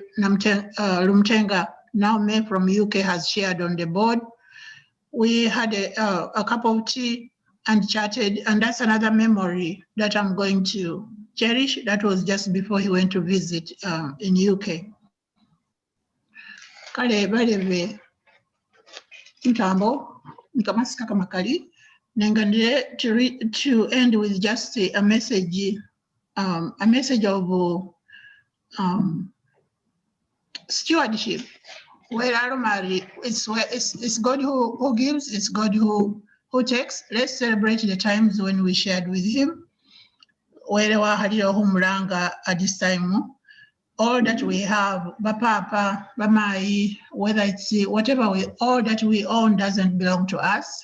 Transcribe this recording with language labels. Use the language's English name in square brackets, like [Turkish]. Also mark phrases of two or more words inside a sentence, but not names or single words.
[English] Lumtenga, now May from UK, has shared on the board. We had a cup of tea and chatted, and that's another memory that I'm going to cherish. That was just before he went to visit in UK. [Masaaba] Kale balebe ntambo nkamasika kamakali nengandire [English] to end with just a message of stewardship. Where it's God who gives, it's God who takes. Let's celebrate the times when we shared with him. Where at this time, all that we have, Bapapa, Bamai, whether it's whatever all that we own doesn't belong to us.